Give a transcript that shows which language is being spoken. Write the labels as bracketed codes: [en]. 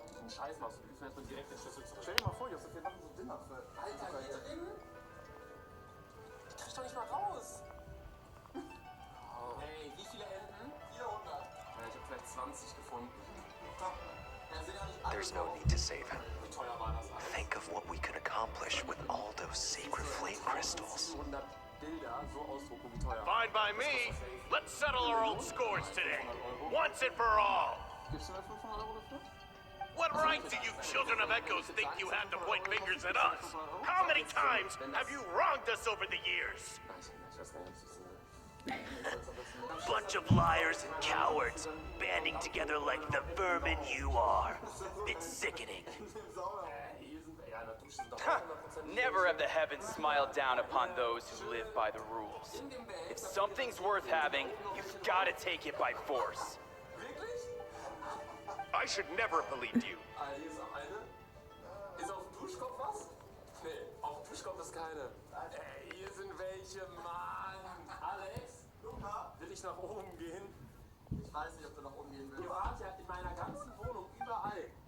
[de] Stell dir mal vor, Josef, wir machen so Dinner für... Alter, hier drin? Ich krieg doch nicht mal raus. Hey, wie viele Enten? 400. Ja, ich hab vielleicht 20 gefunden. [en] There's no need to save him. Think of what we could accomplish with all those sacred flame crystals. Fine by me. Let's settle our old scores today. Once and for all. What right do you children of Echoes think you have to point fingers at us? How many times have you wronged us over the years? Bunch of liars and cowards, banding together like the vermin you are. It's sickening. Never have the heavens smiled down upon those who live by the rules. If something's worth having, you've got to take it by force. I should never have believed you. [de] Hier ist noch eine. Ist auf dem Duschkopf was? Nee, auf dem Duschkopf ist keine. Ey, hier sind welche, Mann. Alex, Luca, will ich nach oben gehen? Ich weiß nicht, ob du nach oben gehen willst. Ihr wart ja in meiner ganzen Wohnung überall.